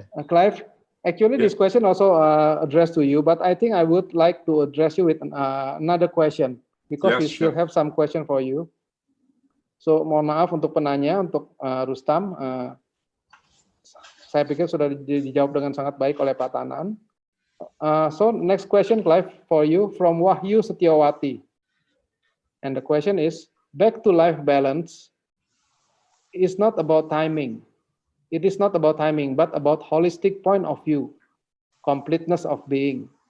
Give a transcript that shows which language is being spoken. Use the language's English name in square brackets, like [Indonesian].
[English] Clive, actually this question also addressed to you, but I think I would like to address you with another question because we still have some question for you. [Indonesian] So mohon maaf untuk penanya, untuk Rustam. Saya pikir sudah dijawab dengan sangat baik oleh Pak Tanan. [English] So next question, Clive, for you from Wahyu Setiawati. And the question is, back to life balance is not about timing. It is not about timing, but about holistic point of view, completeness of being.